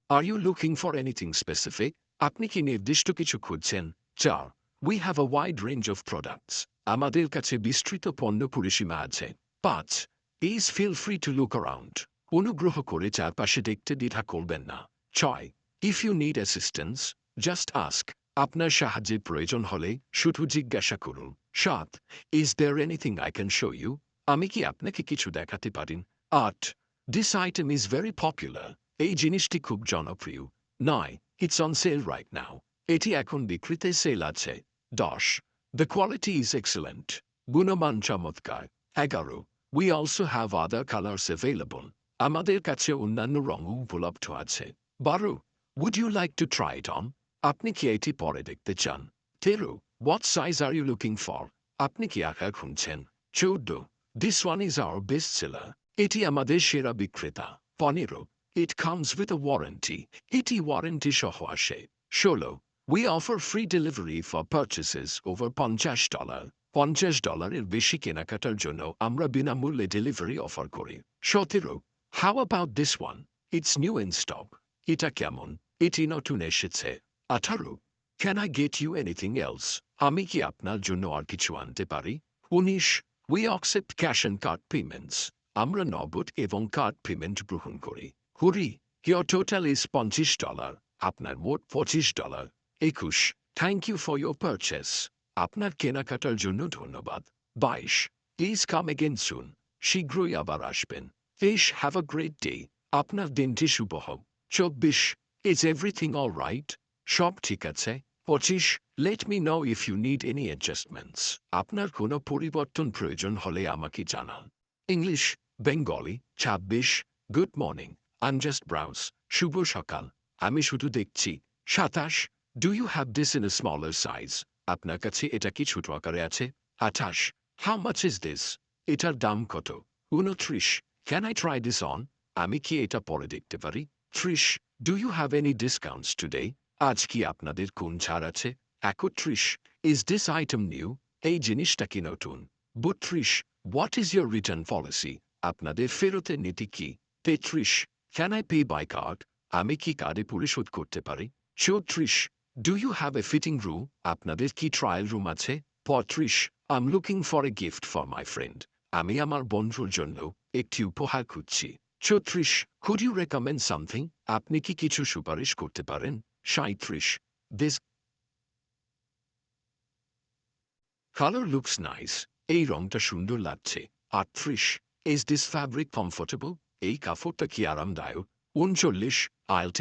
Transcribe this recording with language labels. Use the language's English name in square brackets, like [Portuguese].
[English] Are you looking for anything specific? [Bangla] আপনি কি নির্দিষ্ট কিছু খুঁজছেন? [English] 4. We have a wide range of products. [Bangla] আমাদের কাছে বিস্তৃত পণ্য পরিসীমা আছে। [English] 5. Please feel free to look around. [Bangla] অনুগ্রহ করে চারপাশে দেখতে দ্বিধা করবেন না। 6. [English] If you need assistance, just ask. [Bangla] আপনার সাহায্যের প্রয়োজন হলে শুধু জিজ্ঞাসা করুন। 7. [English] Is there anything I can show you? [Bangla] আমি কি আপনাকে কিছু দেখাতে পারি? [English] 8. This item is very popular. [Bangla] এই জিনিসটি খুব জনপ্রিয়। [English] 9. It's on sale right now. [Bangla] এটি এখন বিক্রিতে সেল আছে। 10. [English] The quality is excellent. [Bangla] গুণমান চমৎকার। [English] 11. We also have other colors available. [Bangla] আমাদের কাছে অন্যান্য রঙও উপলব্ধ আছে। 12. [English] Would you like to try it on? [Bangla] আপনি কি এটি পরে দেখতে চান? [English] 13. What size are you looking for? [Bangla] আপনি কি আকার খুঁজছেন? [English] 14. This one is our best seller. [Bangla] এটি আমাদের সেরা বিক্রেতা। [English] 15. It comes with a warranty. [Bangla] এটি ওয়ারেন্টি সহ আসে। [English] 16. We offer free delivery for purchases over $50. [Bangla] $50 বেশি কেনাকাটার জন্য আমরা বিনামূল্যে ডেলিভারি অফার করি। [English] 17. How about this one? It's new in stock. [Bangla] এটা কেমন? এটি নতুন এসেছে। 18. [English] Can I get you anything else? [Bangla] আমি কি আপনার জন্য আর কিছু আনতে পারি? [English] 19. We accept cash and card payments. [Bangla] আমরা নগদ এবং কার্ড পেমেন্ট গ্রহণ করি। [English] 20. Your total is $50. [Bangla] আপনার মোট $25। [English] 21. Thank you for your purchase. [Bangla] আপনার কেনাকাটার জন্য ধন্যবাদ। 22. [English] Please come again soon. [Bangla] শীঘ্রই আবার আসবেন। 23. [English] Have a great day. [Bangla] আপনার দিনটি শুভ হোক। 24. [English] Is everything all right? [Bangla] সব ঠিক আছে। [English] 25. Let me know if you need any adjustments. [Bangla] আপনার কোনো পরিবর্তন প্রয়োজন হলে আমাকে জানান। [English] English, Bengali, 26. Good morning. I'm just browse. [Bangla] শুভ সকাল। আমি শুধু দেখছি। 27. [English] Do you have this in a smaller size? [Bangla] আপনার কাছে এটা কি ছোট আকারে আছে? [English] 28. How much is this? [Bangla] এটার দাম কত? [English] 29. Can I try this on? [Bangla] আমি কি এটা পরে দেখতে পারি? 30. [English] Do you have any discounts today? [Bangla] আজ কি আপনাদের কোন ছাড় আছে? 31. [English] Is this item new? [Bangla] এই জিনিসটা কি নতুন? 32. [English] What is your return policy? [Bangla] আপনাদের ফেরতের নীতি কি? [English] 33. Can I pay by card? [Bangla] আমি কি কার্ডে পরিশোধ করতে পারি? 34. [English] Do you have a fitting room? [Bangla] আপনাদের কি ট্রায়াল রুম আছে? [English] 35. I'm looking for a gift for my friend. [Bangla] আমি আমার বন্ধুর জন্য একটি উপহার খুঁজছি। 36. [English] Could you recommend something? [Bangla] আপনি কি কিছু সুপারিশ করতে পারেন? 37. [English] This color looks nice. [Bangla] এই রংটা সুন্দর লাগছে। 38. [English] Is this fabric comfortable? [Bangla] এই কাপড়টা কি আরামদায়ক? [English] 39. I'll take